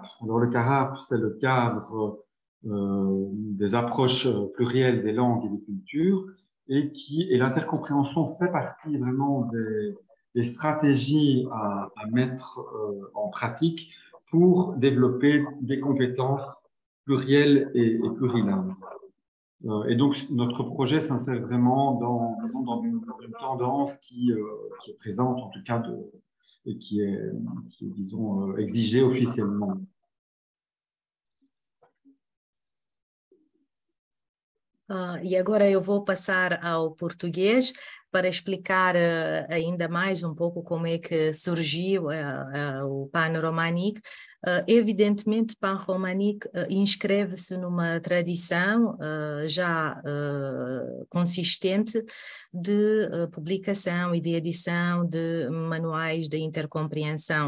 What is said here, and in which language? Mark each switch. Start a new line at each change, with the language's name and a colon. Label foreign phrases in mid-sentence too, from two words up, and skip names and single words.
French: Alors, le CARAP, c'est le cadre des approches plurielles des langues et des cultures, et l'intercompréhension fait partie vraiment des stratégies à mettre en pratique pour développer des compétences plurielles et plurilingues. Et donc, notre projet s'insère vraiment dans une tendance qui est présente, en tout cas, et qui est disons, exigée officiellement.
Portuguese: E agora eu vou passar ao português para explicar ainda mais um pouco como é que surgiu o Pan-Romanic. Evidentemente, Pan-Romanic inscreve-se numa tradição já consistente de publicação e de edição de manuais de intercompreensão.